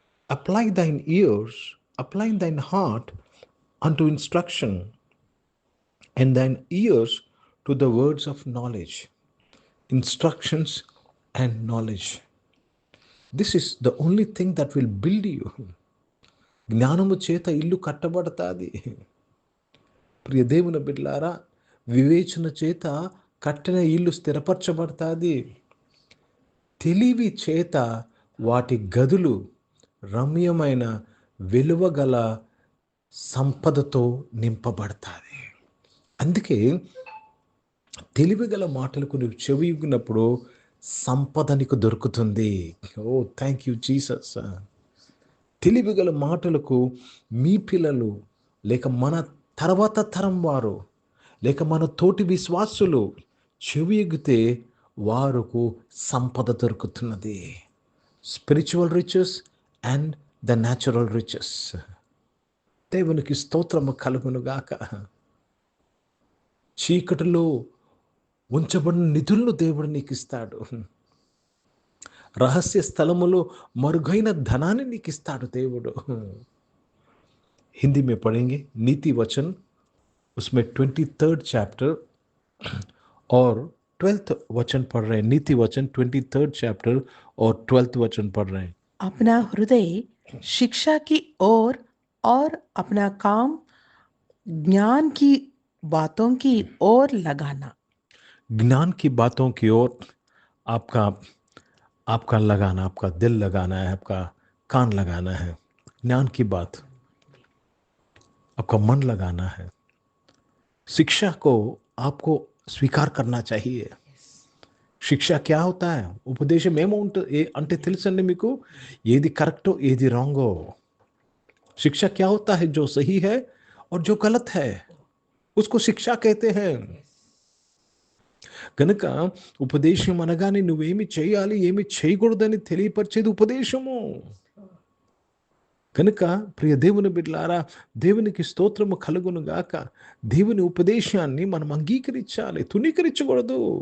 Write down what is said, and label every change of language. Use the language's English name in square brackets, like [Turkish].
[English] Apply thine ears, apply thine heart unto instruction, and thine ears to the words of knowledge. Instructions and knowledge. This is the only thing that will build you. [Telugu] జ్ఞానము చేత ఇల్లు కట్టబడతాది. ప్రియ దేవుని బిడ్డలారా, వివేచన చేత కట్టిన ఇల్లు స్థిరపరచబడతాది. తెలివి చేత వాటి గదులు రమ్యమైన విలువగల సంపదతో నింపబడతాది. అందుకే తెలివిగల మాటలకు నువ్వు చెవి ఇవ్వినప్పుడు సంపద నీకు దొరుకుతుంది. [English] Oh thank you Jesus. [Telugu] తెలివిగల మాటలకు మీ పిల్లలు, లేక మన తర్వాత తరం వారు, లేక మన తోటి విశ్వాసులు చెవి ఎగ్గితే వారికి సంపద దొరుకుతున్నది. [English] Spiritual riches and the natural riches. [Telugu] దేవునికి స్తోత్రము కలుగునుగాక. చీకటిలో ఉంచబడిన నిధులను దేవుడు నీకు ఇస్తాడు. రహస్య స్థలములో మరుగైన ధనాన్ని నీకు ఇస్తాడు దేవుడు. [Hindi] हिंदी में पढ़ेंगे नीति वचन, उसमें 23rd चैप्टर और 12th वचन पढ़ रहे हैं. नीति वचन 23rd चैप्टर और 12th वचन पढ़ रहे हैं. अपना हृदय शिक्षा की ओर और अपना काम ज्ञान की बातों की ओर लगाना. ज्ञान की बातों की ओर आपका आपका लगाना, आपका दिल लगाना है, आपका कान लगाना है, ज्ञान की बात, आपका मन लगाना है. शिक्षा को आपको స్వీకార్ करना चाहिए. శిక్ష क्या होता है? [Telugu] ఉపదేశం అంటే తెలుసండి మీకు? ఏది కరెక్టో ఏది రాంగో. [Hindi] शिक्षा क्या होता है? जो सही है और जो गलत है उसको शिक्षा कहते हैं. [Telugu] కనుక ఉపదేశం అనగానే నువ్వేమి చేయాలి, ఏమి చేయకూడదని తెలియపరిచేది ఉపదేశము. కనుక ప్రియ దేవుని బిడ్డలారా, దేవునికి స్తోత్రము కలుగును గాక. దేవుని ఉపదేశాన్ని మనం అంగీకరించాలి, తునీకరించకూడదు.